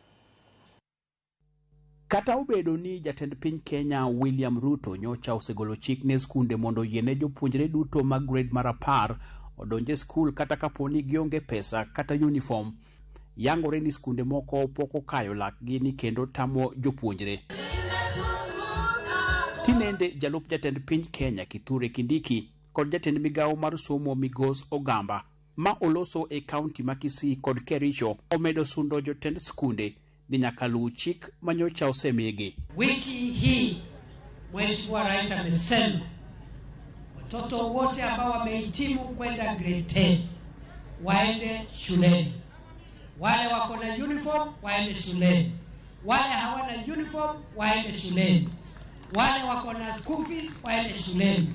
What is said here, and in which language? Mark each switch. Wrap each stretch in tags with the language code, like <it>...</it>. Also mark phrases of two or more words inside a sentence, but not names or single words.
<luo>Kata obedo ni jatend piny Kenya William Ruto nyocha osegolo chik ne skunde mondo yiene jopuonjre duto mag grade mar 10 odonje skul kata kaponi gionge pesa kata uniform, yangore ni skunde moko poko kayo lakgi ni kendo tamo jopuonjre. Tinende jalup jatend piny Kenya Kithure Kindiki kod jatend migawo mar somo Migos Ogamba ma oloso e kaunti ma Kisii kod Kericho omedo sundo jotend skunde ni nyaka luw chik manyocha osemigi.</luo> <sw>Wiki hii Mheshimiwa Rais amesema watoto wote ambao wamehitimu kwenda grade 10 waende shuleni. Wale wako na uniform waende shuleni. Wale hawana uniform waende shuleni. Wale wako na</sw> <en>school fees</en> <sw>waende shuleni.</sw>